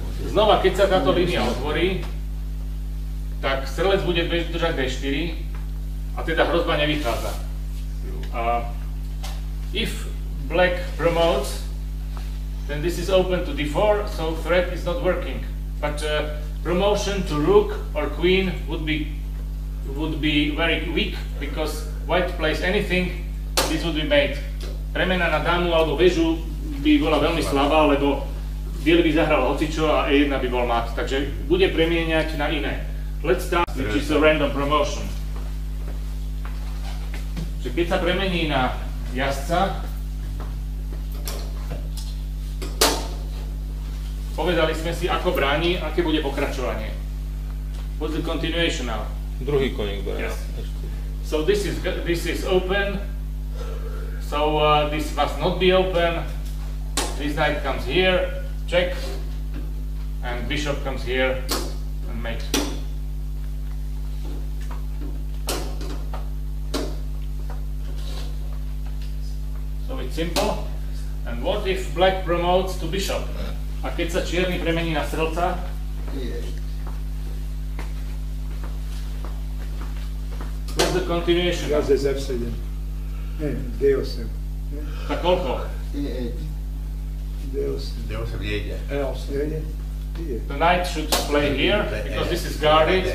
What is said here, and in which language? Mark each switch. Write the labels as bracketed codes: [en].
[sk] Znova, keď sa táto línia otvorí, tak strelec bude držať D4 a teda hrozba nevychádza. [en] If black promotes, then this is open to d4, so threat is not working. But promotion to rook or queen would be very weak, because white plays anything, this would be mate. [sk] Premena na dámu alebo väžu by bola veľmi slabá, lebo biely by zahral hocičo a E1 by bol mat, takže bude premieňať na iné. [en] Let's start, which is a random promotion. [sk] Čiže keď sa premení na jazdca, povedali sme si, ako bráni, aké bude pokračovanie. [en] What's the continuation now? [sk] Druhý koník bráni. [en] Yes. So this is open. So this must not be open. This knight comes here, check, and bishop comes here and mate. So it's simple. And what if black promotes to bishop? [sk] A keď sa čierny premení na strelca? [en] What's the continuation? [sk] Jazec F7. Nie, D8. Tak koľko? E8. D8. D8 nejde. E8. Nejde? Ide. [en] The knight should play here, because this is guarded,